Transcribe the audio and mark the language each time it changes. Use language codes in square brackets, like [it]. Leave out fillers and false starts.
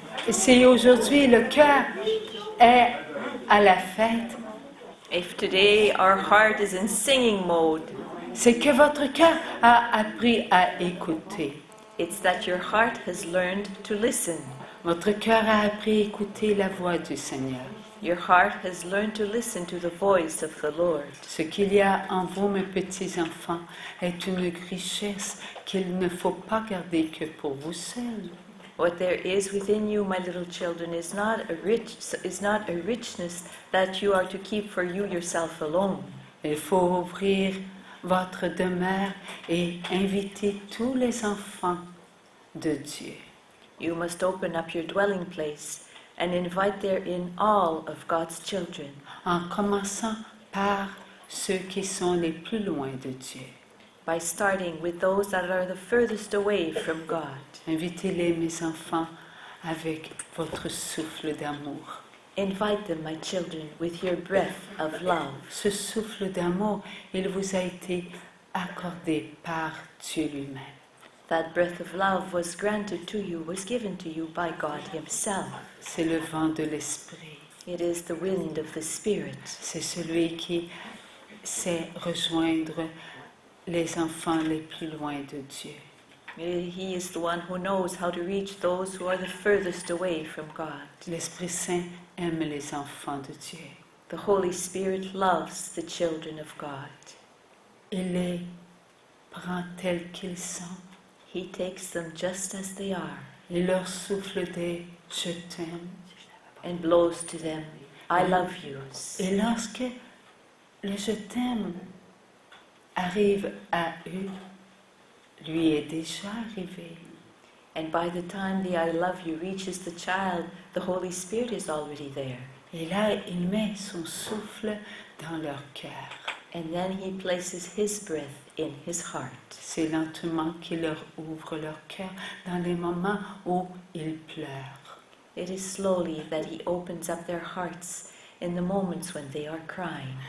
[fr] Si aujourd'hui le cœur est à la fête, [en] if today our heart is in singing mode, [fr] c'est que votre cœur a appris à écouter. [en] it's that your heart has learned to listen. [fr] Votre cœur a appris à écouter la voix du Seigneur. [en] Your heart has learned to listen to the voice of the Lord. [fr] Ce qu'il y a en vous, mes petits-enfants, est une richesse qu'il ne faut pas garder que pour vous seuls. [en] What there is within you, my little children, is not a richness that you are to keep for you yourself alone. [fr] Il faut ouvrir votre demeure et inviter tous les enfants de Dieu. [en] You must open up your dwelling place and invite therein all of God's children. [fr] En commençant par ceux qui sont les plus loin de Dieu. [en] By starting with those that are the furthest away from God. [fr] Invitez-les, mes enfants, avec votre souffle d'amour. [en] Invite them, my children, with your breath of love. [fr] Ce souffle d'amour, il vous a été accordé par Dieu lui-même. [en] That breath of love was granted to you, was given to you by God Himself. [fr] C'est le vent de l'esprit. [en] It is the wind of the Spirit. [fr] C'est celui qui sait rejoindre les enfants les plus loin de Dieu. [en] He is the one who knows how to reach those who are the furthest away from God. [fr] L'Esprit Saint aime les enfants de Dieu. [en] The Holy Spirit loves the children of God. [fr] Il les prend tels qu'ils sont. [en] He takes them just as they are. [fr] Il leur souffle des « je t'aime ». [en] And blows to them, I love yous. [fr] Et lorsque le « je t'aime » arrive à eux, lui est déjà arrivé. [en] And by the time the I love you reaches the child, the Holy Spirit is already there. [fr] Et là, il met son souffle dans leur cœur. [en] And then He places His breath in his heart. [fr] C'est lentement qu'il leur ouvre leur cœur dans les moments où ils pleurent. [en] It is slowly that He opens up their hearts in the moments when they are crying.